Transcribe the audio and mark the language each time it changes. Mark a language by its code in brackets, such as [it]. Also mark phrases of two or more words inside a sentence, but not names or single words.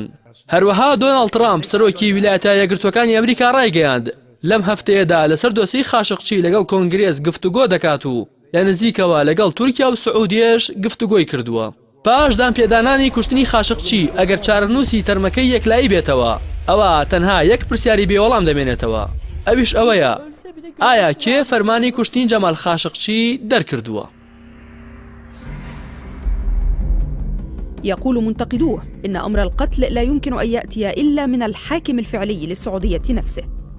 [ckb] هەروەها دۆناڵد ترامپ سەرۆکی ویلایەتە یەکگرتوەکانی ئەمریکا ڕایگەیاند لەم هەفتەیەدا لەسەر دۆسەی خاشقچی لەگەڵ کۆنگرێس گفتوگۆ دەکات و لە نزیکەوە لەگەڵ تورکیا و سعودیەش گفتوگۆی کردووە. پاش دانپێدانانی کوشتنی خاشقچی ئەگەر چارەنووسی تەرمەکەی یەکلایی بێتەوە ئەوە تەنها یەک پرسیاری بێوەڵام دەمێنێتەوە ئەویش ئەوەیە ئایا کێ فەرمانی کوشتنی جەمال خاشقچی دەرکردووە؟ [ar] يقول منتقدوه إن أمر القتل لا يمكن أن يأتي إلا من الحاكم الفعلي للسعودية نفسه.